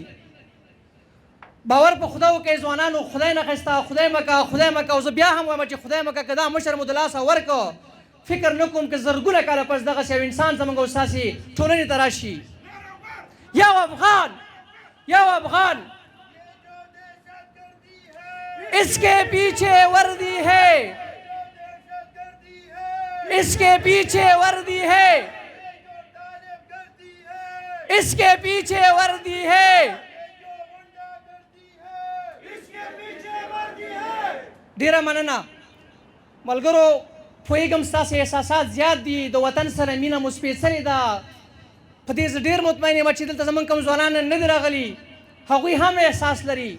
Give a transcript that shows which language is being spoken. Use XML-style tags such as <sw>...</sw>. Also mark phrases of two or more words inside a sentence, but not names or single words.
<ps>باور په خدا وکړئ ځوانانو، خدای نه خسته، خدای مکه، خدای مکه. او زه بیا هم وایم چې خدای مکه که دا مشر مو د لاسه ورکړه، فکر نه کوم که زرګونه کاله پس دغسې یو انسان زموږ او ستاسې ټولنې ته راشي. یو افغان، یو افغان،</ps> <ur>اس کے پیچھے وردی ہے، اس کے پیچھے وردی ہے، اس کے پیچھے وردی ہے.</ur> <ps>ډیره مننه ملګرو. پوهېږم ستاسې احساسات زیات دي، د وطن سره مینه مو سپېڅلې ده. په دې زه ډېر مطمئن یم چې دلته زموږ کوم ځوانان نه دي راغلي، هغوی هم احساس لري.</ps>